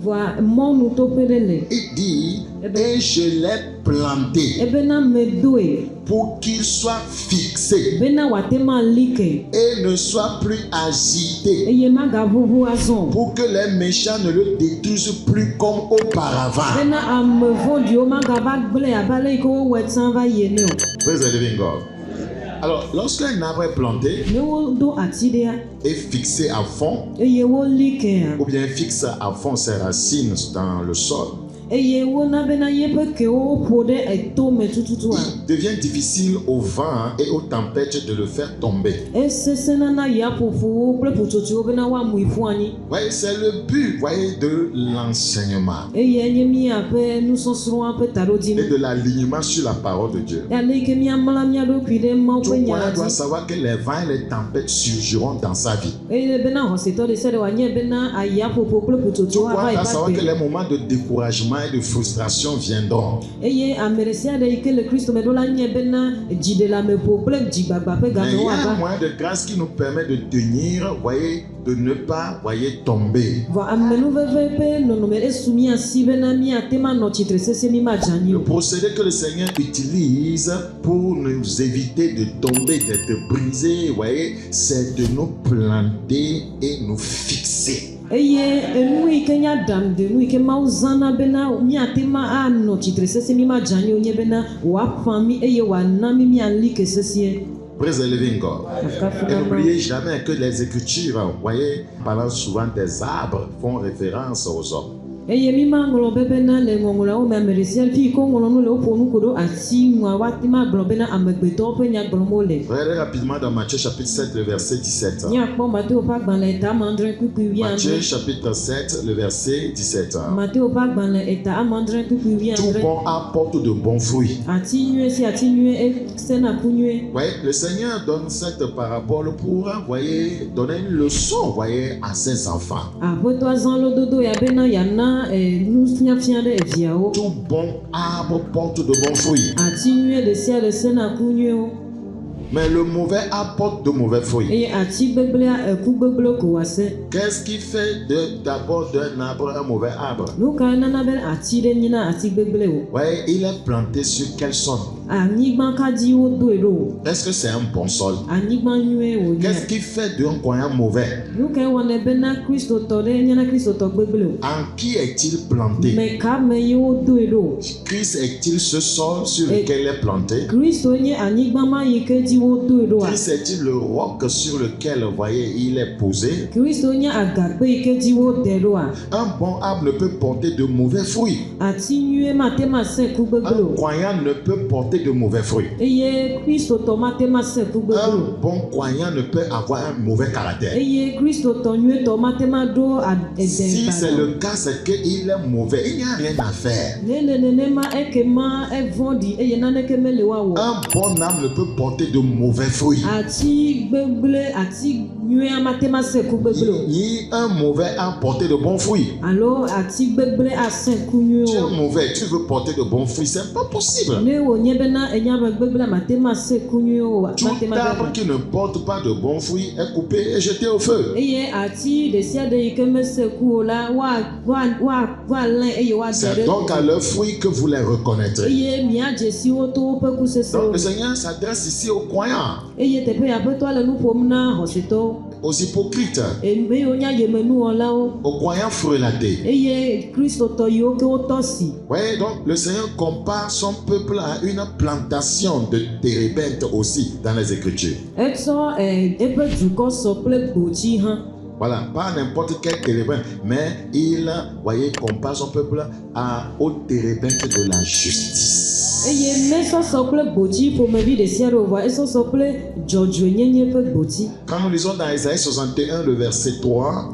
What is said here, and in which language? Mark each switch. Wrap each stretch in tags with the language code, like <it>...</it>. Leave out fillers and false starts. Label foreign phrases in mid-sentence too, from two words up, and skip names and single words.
<fr>Il dit, et je l'ai planté pour qu'il soit fixé et ne soit plus agité, pour que les méchants ne le détruisent plus comme auparavant.</fr> <en>Praise the living God.</en> <fr>Alors, lorsqu'un arbre est planté et fixé à fond, ou bien fixe à fond ses racines dans le sol,</fr> <ee>eye wona bena yeƒe kewo ƒo ɖe etome tututua.</ee> <fr>Il devient difficile au vent et aux tempêtes de le faire tomber.</fr> <ee>Esesena na yaƒoƒowo kple ƒotsotsowo bena woamui ƒu anyi.</ee> <fr>Voyez, c'est le but, voyez, de l'enseignement</fr> <ee>Eye nye miaƒe nusɔsrɔ̃a ƒe</ee> <fr>et</fr> <ee>taɖodinu.</ee> <fr>de l'alignement sur la parole de Dieu.</fr> <ee>Ale yi ke miamla mia ɖokui ɖe Mawu ƒe</ee> <fr>Tout</fr> <ee>nya</ee> <fr>croyant doit</fr> <ee>dzi.</ee> <fr>savoir que les vents et les tempêtes surgiront dans sa vie.</fr> <ee>Eye bena xɔsetɔ ɖe sia ɖe wòanye bena ayaƒoƒo kple</ee> <fr>Tout</fr> <ee>ƒotsotsowo ava</ee> <fr>croyant</fr> <ee>yi</ee> <fr>doit savoir que</fr> <ee>va</ee> <fr>les moments de découragement et de frustration viendront.</fr> <ee>eye ame ɖe sia ɖe yi ke le Kristo me ɖo la nye bena dziɖeleameƒo kple dzigbagba ƒe</ee> <fr>Mais il</fr> <ee>gamewo</ee> <fr>y a un</fr> <ee>ava.</ee> <fr>moyen de grâce qui nous permet de tenir, voyez, de ne pas, voyez, tomber.</fr> <ee>Vɔ amenuveve ƒe nɔnɔme esu mia si bena miate ma nɔ tsitre sese mi ma dze anyi</ee> <fr>Le</fr> <ee>o.</ee> <fr>procédé que le Seigneur utilise pour nous éviter de tomber, d'être brisés, voyez, c'est de nous planter et nous fixer.</fr> <ee>Eye enu yi ke nya ɖaŋde nu yi ke Mawu zãna bena miate ma anɔ tsitre sese mi ma dze anyi o nye bena wòaƒã mi eye wòana mi miali ke sesẽ.</ee> <en>Praise the living God.</en> <fr>Et n'oubliez jamais que les Écritures, voyez, parlant souvent des arbres, font référence aux hommes.</fr> <ee>Eye mi ma ŋlɔ be bena le ŋɔŋlɔawo me ame ɖe sia fi yi ke woŋlɔ nu le woƒo nu ko ɖo ati ŋua woate ma gblɔ bena amegbetɔwo ƒe nya gblɔm wole.</ee> <fr>Regardez rapidement dans Matthieu chapitre 7, le verset 17.</fr> <ee>Míakpɔ Mateo ƒe agbalẽ eta amandre kpukpui</ee> <fr>Matthieu</fr> <ee>wuiadre.</ee> <fr>chapitre 7, le verset 17.</fr> <ee>Mateo ƒe agbalẽ eta amandre kpukpui</ee> <fr>Tout</fr> <ee>wuiadre.</ee> <fr>bon apporte de bons fruits.</fr> <ee>Ati nyuie si ati nyuie esena ku nyuie.</ee> <fr>Voyez, le Seigneur donne cette parabole pour, voyez, donner une leçon, voyez, à ses enfants.</fr> <ee>Aƒetɔa zã lododo ya bena yana nufiafia ɖe eviawo.</ee> <fr>Tout bon arbre porte de bons fruits,</fr> <ee>Ati nyuie ɖe sia ɖe sena ku nyuiewo.</ee> <fr>mais le mauvais apporte de mauvais fruits.</fr> <ee>Eye ati gbegblẽa eku gbegblẽ ko wòase.</ee> <fr>Qu'est-ce qui fait d'abord d'un arbre un mauvais arbre?</fr> <ee>Nu kae nana be ati ɖe nyina ati gbegblẽ o?</ee> <fr>Voyez, il est planté sur quel sol?</fr> <ee>Anyigba kadi wodoe ɖo.</ee> <fr>Est-ce que c'est un bon sol?</fr> <ee>Anyigba nyuie wònye.</ee> <fr>Qu'est-ce qui fait d'un croyant mauvais?</fr> <ee>Nu kae wɔnɛ bena kristotɔ ɖe nyena kristotɔ gbegblẽ o?</ee> <fr>En qui est-il planté?</fr> <ee>Me kame yi wodoe ɖo?</ee> <fr>Christ est-il ce sol sur lequel il est planté?</fr> <ee>Kristo nye anyigba ma yi ke dzi wodoe ɖoa?</ee> <fr>Christ est-il le roc sur lequel, voyez, il est posé?</fr> <ee>Kristo nye agakpe yi ke dzi wode ɖoa?</ee> <fr>Un bon arbre ne peut porter de mauvais fruits.</fr> <ee>Ati nyuie mate ma se ku gbegblẽ</ee> <fr>Un</fr> <ee>o.</ee> <fr>croyant ne peut porter de mauvais fruits.</fr> <ee>Eye kristotɔ mate ma se ku gbegblẽ</ee> <fr>Un</fr> <ee>o.</ee> <fr>bon croyant ne peut avoir un mauvais caractère.</fr> <ee>Eye kristotɔ nyuietɔ mate ma ɖo</ee> <fr>Si c'est</fr> <ee>edeba.</ee> <fr>le cas, c'est qu'il est mauvais. Il n'y a rien à faire.</fr> <ee>Ne le nenema ekema evɔ̃ɖi eye naneke mele woawɔ.</ee> <fr>Un bon arbre ne peut porter de mauvais fruits.</fr> <ee>Ati gbegblẽ ati nyuia mate ma se ku gbegblẽ o.</ee> <fr>Un mauvais arbre porter de bons fruits.</fr> <ee>Alo ati gbegblẽ ase ku</ee> <fr>Tu</fr> <ee>nyuie</ee> <fr>es</fr> <ee>o.</ee> <fr>mauvais, tu veux porter de bons fruits, c'est pas possible.</fr> <ee>Ne wònye bena enya be gbegblẽ mate ma se ku nyuie o.</ee> <fr>Tout</fr> <ee>Mate ma</ee> <fr>arbre</fr> <ee>gbegblẽ.</ee> <fr>qui ne porte pas de bons fruits est coupé et jeté au feu.</fr> <ee>Eye ati ɖe sia ɖe yi ke mese ku o la woalẽ eye woade</ee> <fr>C'est</fr> <ee>ɖe</ee> <fr>donc à leurs fruits que vous les reconnaîtrez.</fr> <ee>eye miadze si woto woƒe kusesewo.</ee> <fr>Donc le Seigneur s'adresse ici aux croyants,</fr> <ee>Eye teƒe ya aƒetɔa le nu ƒom na xɔsetɔwo.</ee> <fr>aux hypocrites,</fr> <ee>Ame yiwo nye yemenuwɔlawo.</ee> <fr>aux croyants frelatés.</fr> <ee>Eye kristotɔ yiwo ke wotɔ si.</ee> <fr>Voyez, donc le Seigneur compare son peuple à une plantation de térébinthes aussi dans les Écritures.</fr> <ee>Etsɔ eƒe dukɔ sɔ kple gbotsi hã.</ee> <fr>Voilà, pas n'importe quel térébinthe, mais il, voyez, compare son peuple au térébinthe de la justice.</fr> <ee>Eye mesɔsɔ kple gbotsi ƒomevi ɖe sia ɖe o vɔ esɔsɔ kple dzɔdzɔenyenye ƒe gbotsi.</ee> <fr>Quand nous lisons dans Isaïe 61, le verset 3,</fr>